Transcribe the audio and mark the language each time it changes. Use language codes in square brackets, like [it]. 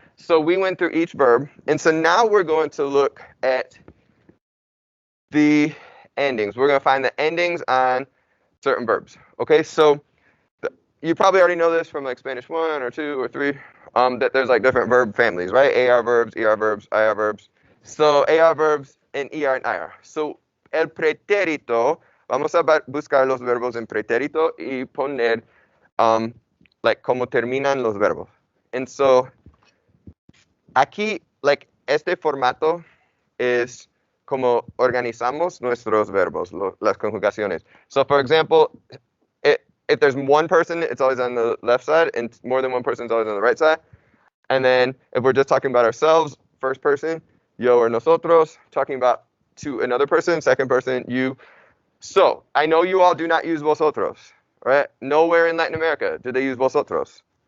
[en] So we went through each verb, and so now we're going to look at the endings. We're going to find the endings on certain verbs, okay? So you probably already know this from like Spanish 1 or 2 or 3, that there's like different verb families, right? AR verbs, ER verbs, IR verbs. So AR verbs and ER and IR. [es] So el pretérito, vamos a buscar los verbos en pretérito y poner like cómo terminan los verbos. And so aquí, like este formato es como organizamos nuestros verbos, las conjugaciones. [en] So for example, if there's one person, it's always on the left side, and more than one person is always on the right side. And then if we're just talking about ourselves, first person, yo or nosotros, talking about to another person, second person, you. So I know you all do not use vosotros, right? Nowhere in Latin America do they use vosotros.